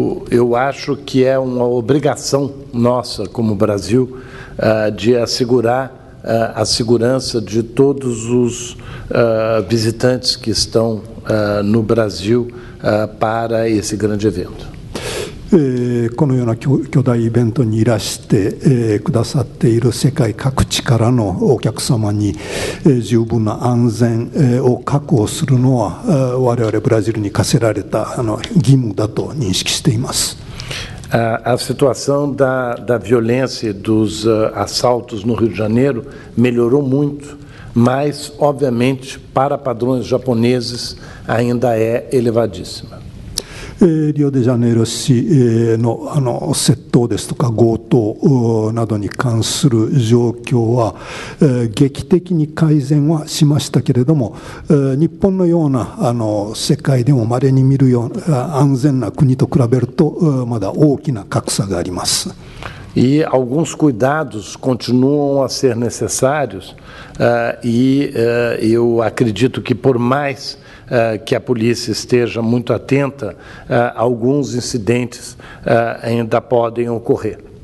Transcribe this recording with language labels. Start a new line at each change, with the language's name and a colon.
Portuguese: Eu acho que é uma obrigação nossa, como Brasil, de assegurar a segurança de todos os visitantes que estão no Brasil para esse grande evento.
Japanese: このような巨大イベントにいらしてくださっている世界各地からのお客様に十分な安全を確保するのは我々ブラジルに課せられた義務だと認識しています。
Portuguese: A situação da violência dos assaltos no Rio de Janeiro melhorou muito, mas, obviamente, para padrões japoneses, ainda é elevadíssima.
Japanese: リオデジャネイロ市の窃盗ですとか強盗などに関する状況は劇的に改善はしましたけれども、日本のような世界でも稀に見るような安全な国と比べるとまだ大きな格差があります。
Portuguese: E alguns cuidados continuam a ser necessários, e eu acredito que por mais que a polícia esteja muito atenta, alguns incidentes ainda podem ocorrer.